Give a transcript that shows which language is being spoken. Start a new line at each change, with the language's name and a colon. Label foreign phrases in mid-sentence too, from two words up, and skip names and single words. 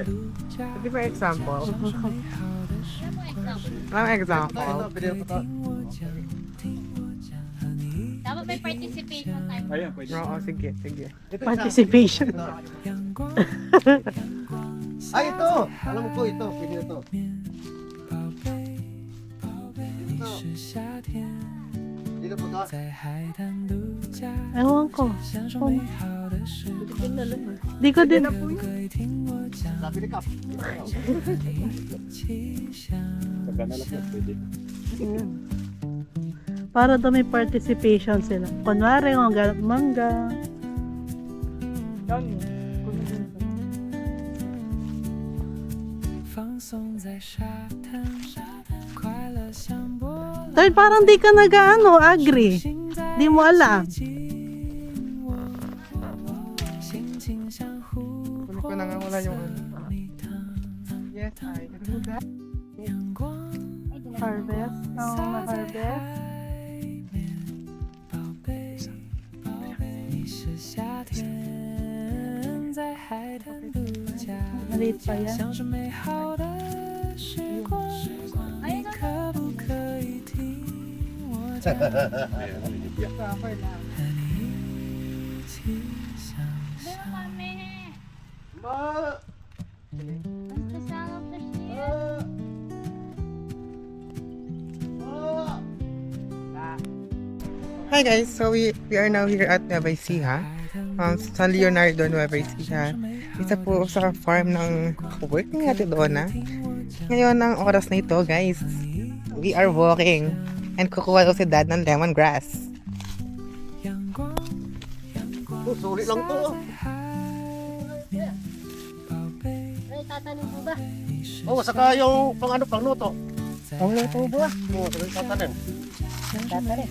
Filipino: Di ba example? Ang example? Ito, pwede ito to. Dapat may participation time. Ayan, pwede. Oo, sige, sige. Ito, Participation. ito. Ay, ito! Alam ko ito, pwede ito.
Chinese: 你是夏天，
Filipino: Dito po to.
Chinese: 在海滩度假，
Filipino: Ewan ko.
Chinese: 享受美好的时光。
Filipino: Di ko din.
Chinese: 可以听我讲，
Filipino: Sabi ni Kap.
Chinese: 和你一起想
Filipino: Pagka nalapot, pwede. Para daw may participation sila. Kunwari, mangga. Yan.
Chinese: 放松在沙滩，快乐像波浪。
Filipino: Dahil parang di ka agree. Di mo alam.
Chinese: 心情像琥
Filipino: Kunin ko na nga wala yung ano.
Chinese: 蜜糖，
English: Yes, I do that.
Chinese: 阳光
English: Harvest. Harvest.
Chinese: 宝贝，你是夏天，在海滩度假，
Filipino: Maliit pa yan.
Chinese: 享受美好的时光。你可不可以听我讲，和你一起想象？
Filipino: Kami. Ma! Ang kasama ko siya.
English: Hi guys, so we are now here at Nueva Ecija, sa Leonardo, Nueva Ecija.
Filipino: Isa po sa farm ng work ni Ate Donna. Ngayon ang oras na ito guys,
English: we are walking and
Filipino: kukuha daw si Dad ng lemongrass. Oh, sulit lang to. tatanim po ba? Oo, saka yung pangluto. Ang luto po ba? Oo, saka tatanim. Tatanim.